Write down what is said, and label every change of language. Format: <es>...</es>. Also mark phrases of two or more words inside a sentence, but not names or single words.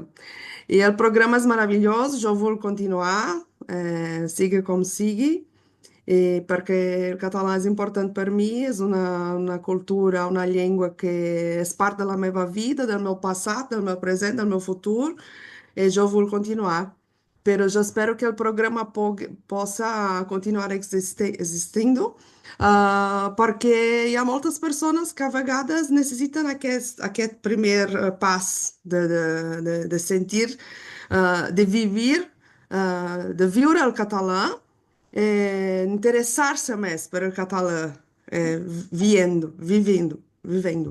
<ca>I el programa és meravellós, jo vull continuar, sigui com sigui, perquè el català és important per mi, és una cultura, una llengua que és part de la meva vida, del meu passat, del meu present, del meu futur, e jo vull continuar. Però jo espero que el programa</ca> <pt>possa continuar existindo,</pt> <ca>perquè hi ha moltes persones que a vegades necessiten aquest primer pas de sentir, de viure el català, interessar-se més per el català, vivendo.</ca>